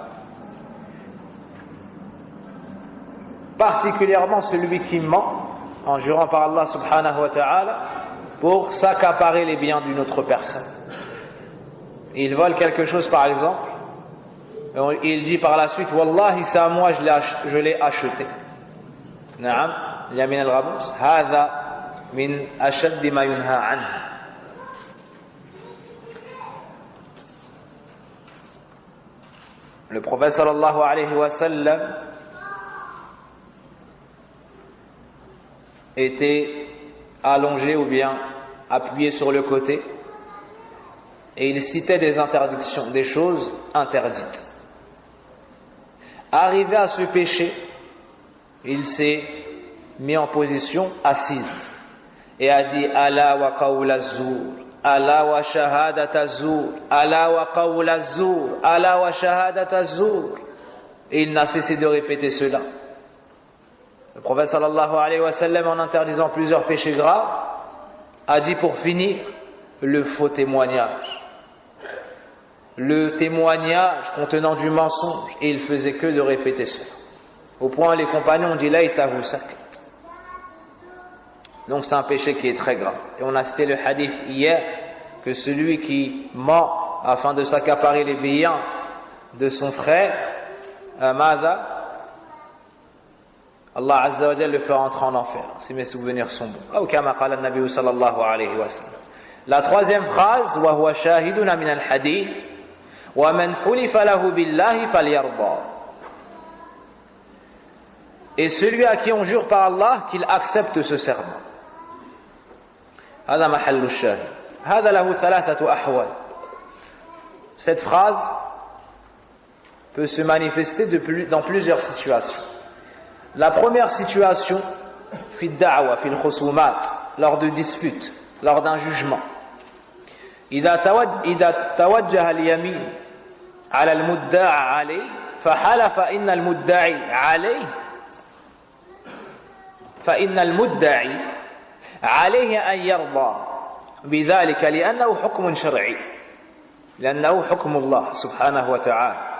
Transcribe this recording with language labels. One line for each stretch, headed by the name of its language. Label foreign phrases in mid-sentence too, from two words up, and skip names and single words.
French: Particulièrement celui qui ment en jurant par
Arabic: الله سبحانه وتعالى
French: pour s'accaparer les biens d'une autre personne. Il vole quelque chose par exemple, et il dit par la suite Wallahi c'est à moi, je l'ai acheté.
Arabic: Naam, يمين الغموس هذا من أشد ما ينهى عنه.
French: Le prophète
Arabic: صلى الله عليه وسلم
French: était allongé ou bien appuyé sur le côté et il citait des interdictions, des choses interdites. Arrivé à ce péché, il s'est mis en position assise et a dit
Arabic: ألا وقول الزور ألا وشهادة الزور ألا وقول الزور ألا وشهادة الزور,
French: Ala wa qawla az-zur, Ala wa shahadat az-zur. Et il n'a cessé de répéter cela. Le prophète
Arabic: صلى الله عليه وسلم,
French: en interdisant plusieurs péchés graves, a dit pour finir le faux témoignage. Le témoignage contenant du mensonge, et il faisait que de répéter cela. Au point où les compagnons ont dit
Arabic: ليته سكت.
French: Donc c'est un péché qui est très grave. Et on a cité le hadith hier que celui qui ment afin de s'accaparer les biens de son frère, Mada,
Arabic: الله عز وجل
French: le fera entrer en enfer, si mes souvenirs sont bons.
Arabic: Ou كما قال النبي صلى الله عليه وسلم.
French: La troisième phrase,
Arabic: وهو شاهد من الحديث ومن حلف له بالله فليرض.
French: Et celui à qui on jure par Allah qu'il accepte ce serment.
Arabic: هذا محل الشاهد. هذا له ثلاثة أحوال.
French: Cette phrase peut se manifester dans plusieurs situations. La première situation,
Arabic: في دعوى في الخصومات,
French: lors de disputes, lors d'un jugement.
Arabic: إذا توجه اليمين على المدعى عليه فحلف إن المدعي عليه أن يرضى بذلك لأنه حكم شرعي، لأنه حكم الله سبحانه وتعالى.